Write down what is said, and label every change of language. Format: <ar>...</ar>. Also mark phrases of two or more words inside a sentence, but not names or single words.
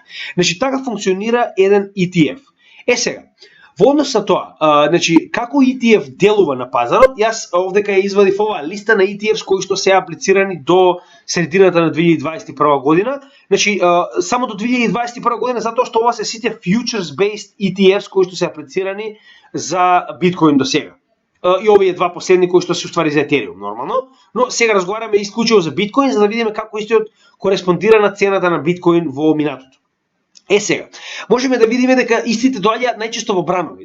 <mk>Значи, така функционира еден ETF. Сега, во однос на тоа, значи како ETF делува на пазарот, јас овдека ја извадив оваа листа на ETFs кои што се аплицирани до средината на 2021 година. Значи само до 2021 година затоа што ова се сите</mk> <en>futures based ETFs</en> <mk>кои што се аплицирани за биткоин до сега. И овие два последни кои што се уствари за Ethereum нормално, но сега разговараме исклучиво за биткоин за да видиме како истиот кореспондира на цената на биткоин во минатото. Сега, можеме да видиме дека истите доаѓаат најчесто во бранови.</mk>